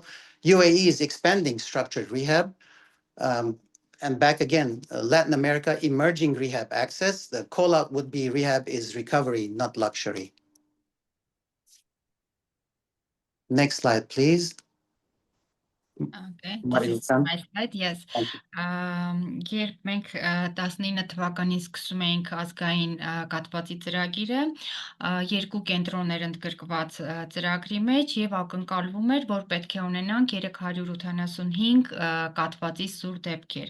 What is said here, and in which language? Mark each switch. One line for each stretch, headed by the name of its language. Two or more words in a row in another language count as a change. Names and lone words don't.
English: UAE is expanding structured rehab. And back again, Latin America, emerging rehab access. The call-out would be rehab is recovery, not luxury. Next slide, please. Okay, Marina, this is my slide, yes. thank you.
Armenian: Երբ մենք 19 թվականին սկսում էինք ազգային կաթվածի ծրագիրը, երկու կենտրոն էր ընդգրկված ծրագրի մեջ եւ ակնկալվում էր, որ պետք է ունենանք 385 կաթվածի սուր դեպքեր,